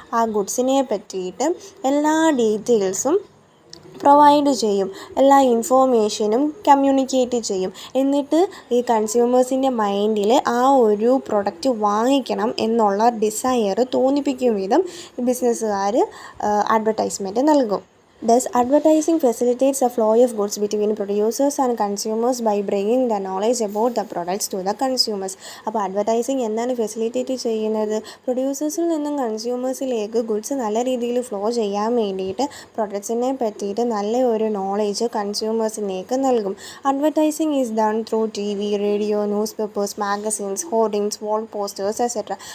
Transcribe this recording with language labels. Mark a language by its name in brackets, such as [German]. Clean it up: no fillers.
[Malayalam] ആ ഗുഡ്സിനെ പറ്റിയിട്ട് എല്ലാ ഡീറ്റെയിൽസും പ്രൊവൈഡ് ചെയ്യും, എല്ലാ ഇൻഫോർമേഷനും കമ്മ്യൂണിക്കേറ്റ് ചെയ്യും. എന്നിട്ട് ഈ കൺസ്യൂമേഴ്സിൻ്റെ മൈൻഡിൽ ആ ഒരു പ്രൊഡക്റ്റ് വാങ്ങിക്കണം എന്നുള്ള ഡിസയർ തോന്നിപ്പിക്കും വിധം ബിസിനസ്സുകാർ അഡ്വർടൈസ്മെൻറ്റ് നൽകും. [English] Thus, advertising facilitates the flow of goods between producers and consumers by bringing the knowledge about the products to the consumers. [Malayalam] അപ്പോൾ അഡ്വർടൈസിങ് എന്താണ് ഫെസിലിറ്റേറ്റ് ചെയ്യുന്നത്? പ്രൊഡ്യൂസേഴ്സിൽ നിന്നും കൺസ്യൂമേഴ്സിലേക്ക് ഗുഡ്സ് നല്ല രീതിയിൽ ഫ്ലോ ചെയ്യാൻ വേണ്ടിയിട്ട് പ്രൊഡക്ട്സിനെ പറ്റിയിട്ട് നല്ല ഒരു നോളേജ് കൺസ്യൂമേഴ്സിലേക്ക് നൽകും. [English] Advertising is done through TV, radio, newspapers, magazines, hoardings, wall posters etcetera.